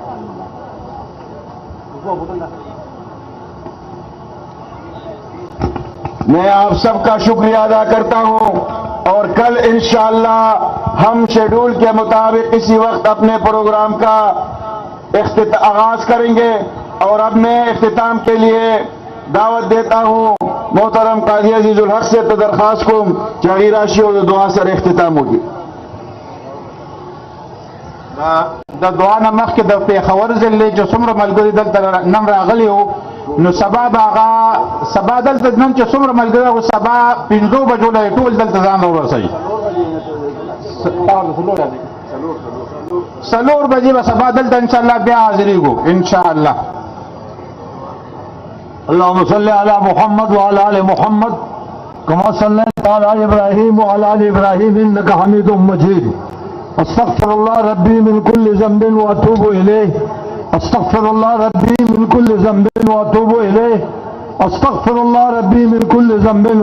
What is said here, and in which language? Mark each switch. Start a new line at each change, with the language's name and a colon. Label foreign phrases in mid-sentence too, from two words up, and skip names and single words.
Urdu: میں آپ سب کا شکریہ ادا کرتا ہوں، اور کل انشاءاللہ ہم شیڈول کے مطابق اسی وقت اپنے پروگرام کا آغاز کریں گے۔ اور اب میں اختتام کے لیے دعوت دیتا ہوں محترم قاضی عزیز الحق سے، تو درخواست کو چاہیراشی اور دعا سر اختتام ہوگی۔
Pashto: د دعا نه مخکې د پیښور ضلع چې څومره ملګري دلته نن راغلي وو، نو سبا دلته نن چې څومره ملګري وو، سبا 5 بجو له ټول دلته ځان راورسوي، 4 بجې به سبا دلته انشاءالله بیا حاضرېږو انشاءالله۔
Arabic: اللهم صل على محمد وعلى آل محمد كما صليت على إبراهيم وعلى آل إبراهيم إنك حميد مجيد۔ استغفر الله ربي من كل ذنب واتوب اليه، استغفر الله ربي من كل ذنب واتوب اليه، استغفر الله ربي من كل ذنب